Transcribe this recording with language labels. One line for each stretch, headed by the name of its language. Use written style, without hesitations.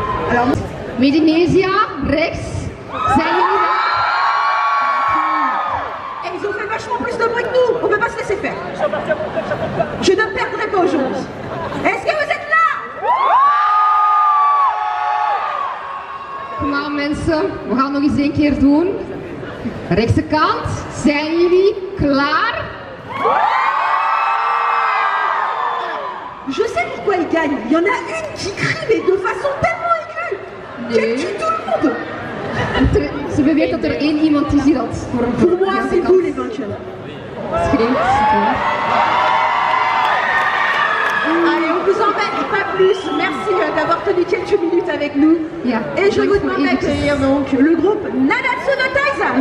French: Alors,
Dutch: Melanesia, rechts. Zijn jullie là?
French: Et ils ont fait vachement plus de bruit que nous. On ne peut pas se laisser faire. Je ne perdrai pas aujourd'hui. Est-ce que vous êtes là?
Dutch: Kom aan mensen, we gaan nog eens één keer doen. Rechtse kant, zijn jullie klaar?
French: Je sais pourquoi ils gagnent. Il y en a une qui crie mais de façon tellement aiguë qu'elle tue tout le monde.
Dutch: Ze beweert dat er één iemand is die dat
French: Pour moi, c'est vous les vainqueurs.
Dutch: Schreeuwt, super.
French: Allez, on vous embête pas plus. Merci d'avoir tenu quelques minutes avec nous.
Dutch: Ja,
French: Et je vous demande d'accueillir donc le groupe Nanatsu no Taizai.